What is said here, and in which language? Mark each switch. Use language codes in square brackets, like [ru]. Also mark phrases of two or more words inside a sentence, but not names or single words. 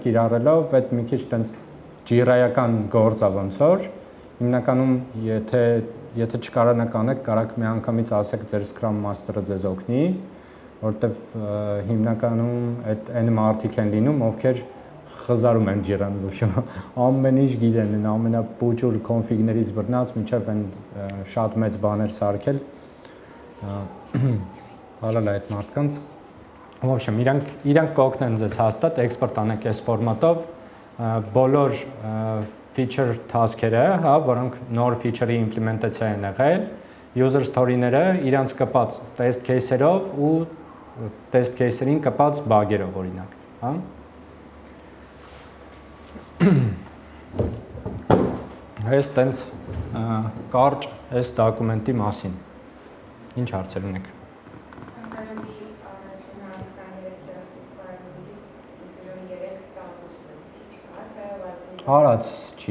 [hy] կիրառելով այդ մի քիչ տենց Jira-ական գործ է ոնց որ, հիմնականում եթե չկարանաք անեք, կարաք միանգամից ասեք ձեր [en] Scrum Master-ը [hy] ձեզ օգնի, որտեվ հիմնականում այն մարդիկ են լինում, ովքեր խզարում են Jira-ն, ամեն ինչ գիտեն, ամենապուճուր config-ներից բռնած մինչև այն շատ մեծ բաներ սարքել, հալալ է այդ մարդկանց։ [ru] В общем, [hy] իրանք կօգնեն ձեզ հաստատ export անեք այս ֆորմատով բոլոր [en] feature task-երը, [hy] հա, որոնք նոր [en] feature-ի implementation [hy] են եղել, [en] user story-ները [hy] իրանց կապած [en] test case-երով [hy] ու [en] test case-երին [hy] կապած bug-երով օրինակ, հա։ Այս տենց կարճ այս դոկումենտի մասին։ Ինչ հարցեր ունեք։ Արած չի։